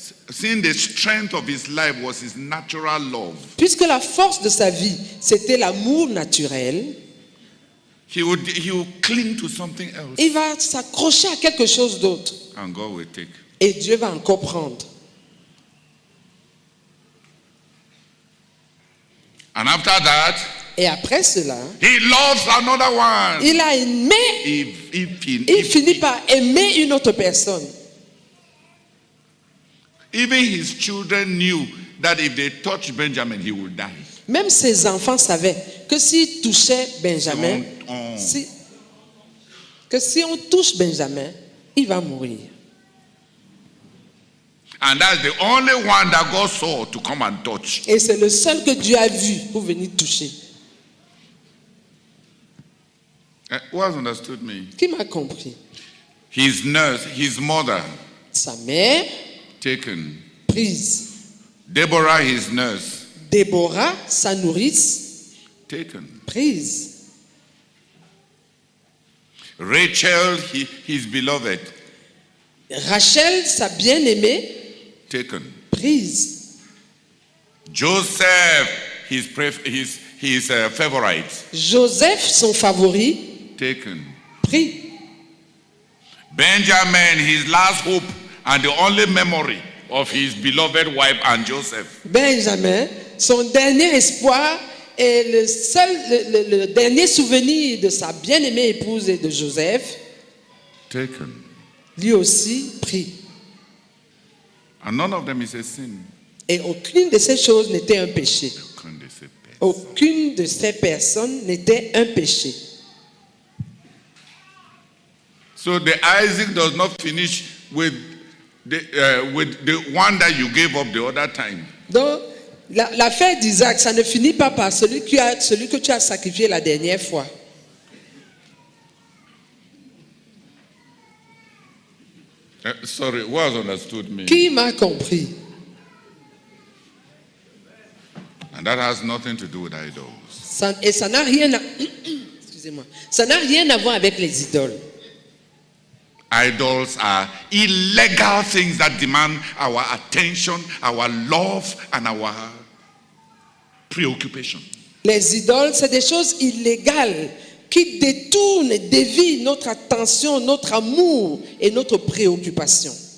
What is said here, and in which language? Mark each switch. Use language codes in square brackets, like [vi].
[en] seeing the strength of his life was his natural love, [fr] puisque la force de sa vie, c'était l'amour naturel, [en] he would cling to something else. [fr] il va s'accrocher à quelque chose d'autre. [en] And God will take. [fr] Et Dieu va encore prendre. [en] And after that, [fr] Et après cela, [en] he loves another one. [fr] il a aimé, il finit par aimer une autre personne. [en] Even his children knew that if they touched Benjamin, he would die. [fr] Même ses enfants savaient que s'ils touchaient Benjamin, que si on touche Benjamin, il va mourir. [en] And that's the only one that God saw to come and touch. [fr] Et c'est le seul que Dieu a vu pour venir toucher. [en] Who has understood me? [fr] Qui m'a compris? [en] His nurse, his mother, [fr] Sa mère, [en] taken. [fr] prise. [en] Deborah, his nurse, [fr] Déborah, sa nourrice, [en] taken. [fr] prise. [en] Rachel, his beloved, [fr] Rachel, sa bien-aimée, [en] taken. [fr] prise. [en] Joseph, his favorite, [fr] Joseph, son favori, [en] taken. [fr] pris. [en] Benjamin, his last hope and the only memory of his beloved wife and Joseph. [fr] Benjamin, son dernier espoir et le dernier souvenir de sa bien-aimée épouse et de Joseph, [en] Taken. [fr] lui aussi prit. [en] And none of them is a sin. [fr] Et aucune de ces choses n'était un péché. Aucune de ces personnes. Aucune de ces personnes n'était un péché. [en] So the Isaac does not finish with the one that you gave up the other time. [fr] Donc, l'affaire d'Isaac, ça ne finit pas par celui que tu as sacrifié la dernière fois. [en] Sorry, who has understood me? [fr] Qui m'a compris? [en] And that has nothing to do with idols. [fr] Et ça n'a rien à... Excusez-moi. Ça n'a rien à voir avec les idoles. [en] Idols are illegal things that demand our attention, our love, and our preoccupation. [fr] Les idoles, c'est des choses illégales qui détournent et dévient notre attention, notre amour et notre préoccupation.